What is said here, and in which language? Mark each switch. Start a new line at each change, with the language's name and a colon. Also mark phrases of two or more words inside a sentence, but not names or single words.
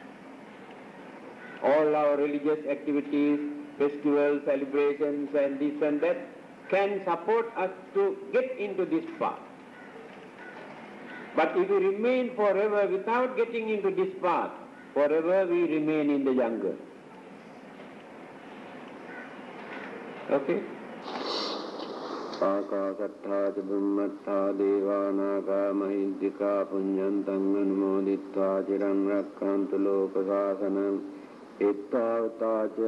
English: All our religious activities, festivals, celebrations, and this and that can support us to get into this path. But if we remain forever without getting into this path, forever we remain in the jungle. Okay?
Pali: ආකාශට්ඨා ච බුම්මට්ඨා දේවානාගා මහිද්దికා පුඤ්ඤන්තං අනුමෝදිත්වා චිරං රක්ඛන්තු ලෝක ශාසනං එත්තාවතා ච